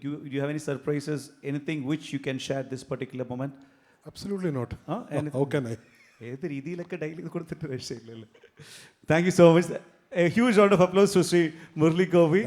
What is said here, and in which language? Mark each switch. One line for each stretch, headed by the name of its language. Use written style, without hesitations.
English: Do you have any surprises, anything which you can share this particular moment? Absolutely not. How can I?
Malayalam: ഏത് രീതിയിലൊക്കെ daily കൊടുത്തിട്ട് രക്ഷയില്ലല്ലോ.
English: Thank you so much. A huge round of applause to Sri Murali Gopi.